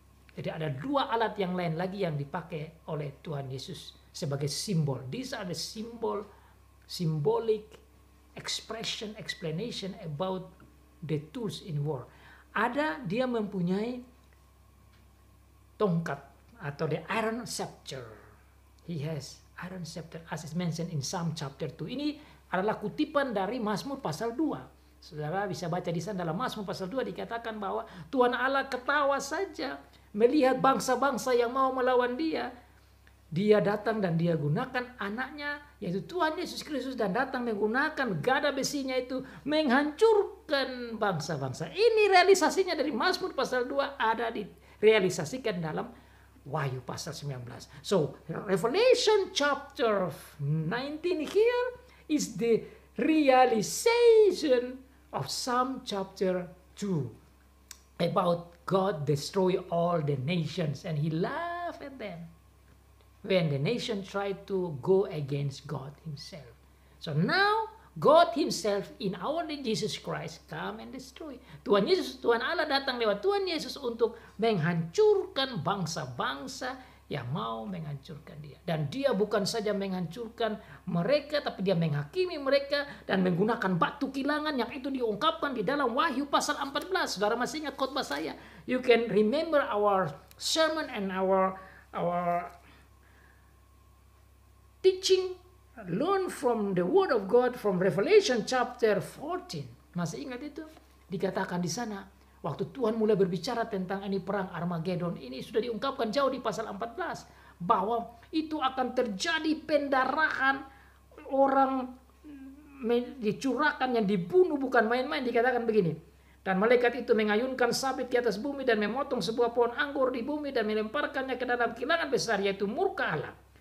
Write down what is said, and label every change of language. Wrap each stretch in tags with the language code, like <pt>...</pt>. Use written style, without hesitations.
<id>Jadi ada dua alat yang lain lagi yang dipakai oleh Tuhan Yesus sebagai simbol.</id> <en>These are the symbolic explanation about the tools in war.</en> <id>Dia mempunyai tongkat atau</id> <en>the iron scepter. He has iron scepter as is mentioned in Psalm chapter 2.</en> <id>Ini adalah kutipan dari Mazmur pasal 2. Saudara bisa baca di sana dalam Mazmur pasal 2 dikatakan bahwa Tuhan Allah ketawa saja melihat bangsa-bangsa yang mau melawan dia. Dia datang dan dia gunakan anaknya yaitu Tuhan Yesus Kristus dan datang menggunakan gada besinya itu menghancurkan bangsa-bangsa. Ini realisasinya dari Mazmur pasal 2 ada direalisasikan dalam Wahyu pasal 19.</id> <en>So Revelation chapter 19 here is the realization of Psalm chapter 2 about God destroy all the nations and he laughed at them when the nation tried to go against God himself. So now God himself in our Lord Jesus Christ come and destroy.</en> <id>Tuhan Allah datang lewat Tuhan Yesus untuk menghancurkan bangsa-bangsa yang mau menghancurkan dia. Dan dia bukan saja menghancurkan mereka, tapi dia menghakimi mereka dan menggunakan batu kilangan yang itu diungkapkan di dalam Wahyu pasal 14. Saudara masih ingat khotbah saya?</id> <en>You can remember our sermon and our teaching, learn from the word of God from Revelation chapter 14.</en> <id>Masih ingat itu? Dikatakan di sana, waktu Tuhan mulai berbicara tentang ini perang Armageddon, ini sudah diungkapkan jauh di pasal 14. Bahwa itu akan terjadi pendarahan, orang dicurahkan, yang dibunuh bukan main-main. Dikatakan begini, dan malaikat itu mengayunkan sabit di atas bumi dan memotong sebuah pohon anggur di bumi dan melemparkannya ke dalam kilangan besar yaitu murka Allah.</id>